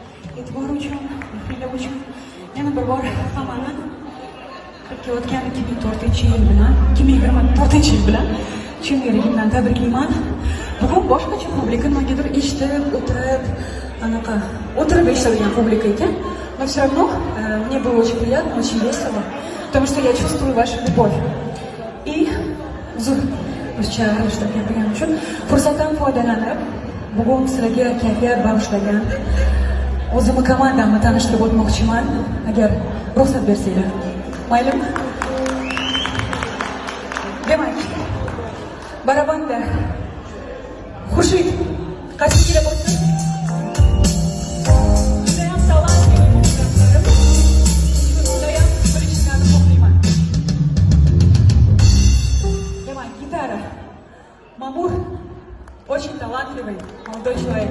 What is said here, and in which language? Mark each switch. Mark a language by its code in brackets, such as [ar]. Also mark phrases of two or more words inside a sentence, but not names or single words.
[uz] e'tibori uchun, mehrlar uchun yana bir bor hammani o'tgan 2004-yil bilan, 2024-yil bilan chin yuragimdan tabriklayman. Bugun boshqacha publika, nimagadir eshitib, o'tirib eshitadigan publika ekan. [ru] Но все равно мне было очень приятно, очень весело, потому что я чувствую вашу любовь. [uz] И fursatdan foydalanib, bugun sizlarga kayfiyat bag'ishlagan o'zimni komandamni tanishtirib o'tmoqchiman, agar ruxsat bersanglar. Maylimi? Demak, barabanda Xurshid qaysi kelib o'tdi? Judayam talantli muxlislarim. Judayam bilishlarni xohlayman. Demak, gitara. [ru] Мамур очень талантливый молодой человек.